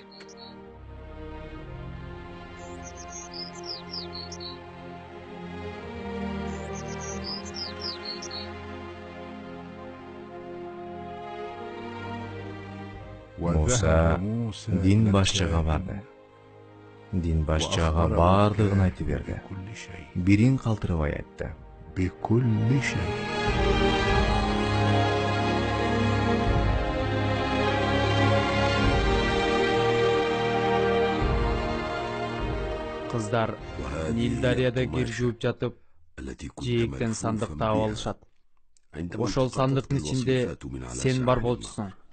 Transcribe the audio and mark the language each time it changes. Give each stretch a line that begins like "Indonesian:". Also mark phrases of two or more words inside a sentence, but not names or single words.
Kyrgyz: Муса дин башчыга барды. Дин башчыга бардыгын айтып берди.
Arabic: بكل شيء
Kyrgyz: Бирин калтырбай айтты.
Arabic: بكل شيء.
Kyrgyz: Кыздар Нил дарыяда кир жууп жатып, жээктен сандык таап алышат. Ошол сандыктын ичинде сен бар болчусуң.